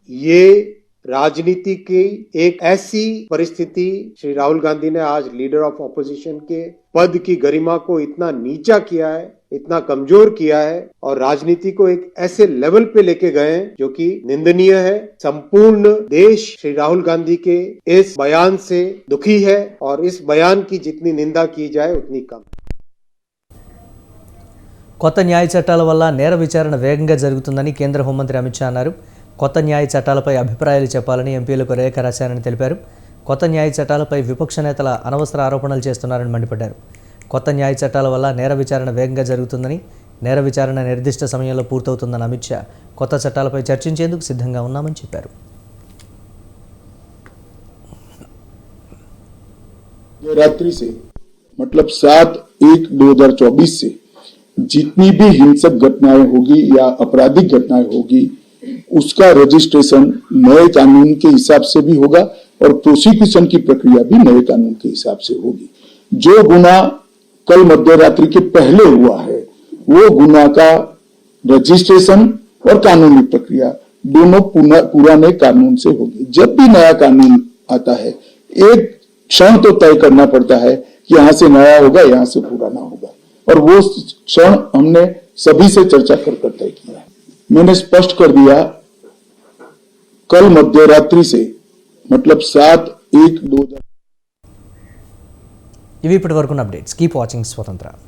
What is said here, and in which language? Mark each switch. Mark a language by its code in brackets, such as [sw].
[hi] ये राजनीति की एक ऐसी परिस्थिति, श्री राहुल गांधी ने आज लीडर ऑफ ऑपोजिशन के पद की गरिमा को इतना नीचा किया है, इतना कमजोर किया है और राजनीति को एक ऐसे लेवल पे लेके गए हैं जो कि निंदनीय है। संपूर्ण देश श्री राहुल गांधी के इस बयान से दुखी है और इस बयान की जितनी निंदा की जाए उतनी कम। [te] కొత్త న్యాయ చట్టాల వల్ల నేర విచారణ వేగంగా జరుగుతుందని కేంద్ర హోంమంత్రి అమిత్ షా అన్నారు. కొత్త న్యాయ చట్టాలపై అభిప్రాయాలు చెప్పాలని ఎంపీలకు లేఖ రాశారని తెలిపారు. కొత్త న్యాయ చట్టాలపై విపక్ష నేతల అనవసర ఆరోపణలు చేస్తున్నారని మండిపడ్డారు. కొత్త న్యాయ చట్టాల వల్ల నేర విచారణ వేగంగా జరుగుతుందని, నేర విచారణ నిర్దిష్ట సమయంలో పూర్తవుతుందని అమిత్ షా కొత్త చట్టాలపై చర్చించేందుకు సిద్ధంగా ఉన్నామని చెప్పారు. [hi] रात्रि से मतलब 7/1/2024 से जितनी भी हिंसक घटनाएं होगी या आपराधिक घटनाएं होगी उसका रजिस्ट्रेशन नए कानून के हिसाब से भी होगा और प्रोसिक्यूशन की प्रक्रिया भी नए कानून के हिसाब से होगी। जो गुना कल मध्यरात्रि के पहले हुआ है वो गुना का रजिस्ट्रेशन और कानूनी प्रक्रिया दोनों पुराने कानून से होगी। जब भी नया कानून आता है एक क्षण तो तय करना पड़ता है कि यहां से नया होगा, यहां से पुराना होगा, और वो क्षण हमने सभी से चर्चा कर तय किया है। मैंने स्पष्ट कर दिया कल मध्यरात्रि से मतलब 7/1/2024 [te] ఇవి ఇప్పటివరకున్న అప్డేట్స్. [en] keep watching [te] స్వతంత్ర.